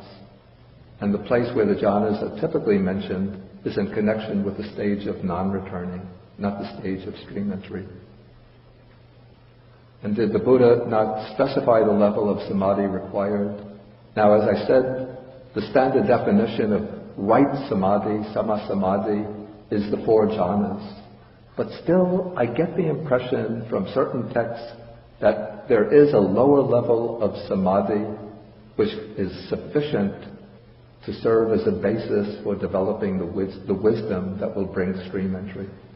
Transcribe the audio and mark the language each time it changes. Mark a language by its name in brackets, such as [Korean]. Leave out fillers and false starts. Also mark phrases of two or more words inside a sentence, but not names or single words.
[English] And the place where the jhanas are typically mentioned is in connection with the stage of non-returning, not the stage of stream entry. And did the Buddha not specify the level of samadhi required? Now, as I said, the standard definition of right samadhi, [Pali] sama samadhi, [English] is the 4 jhanas. But still, I get the impression from certain texts that there is a lower level of samadhi which is sufficient to serve as a basis for developing the wisdom that will bring stream entry.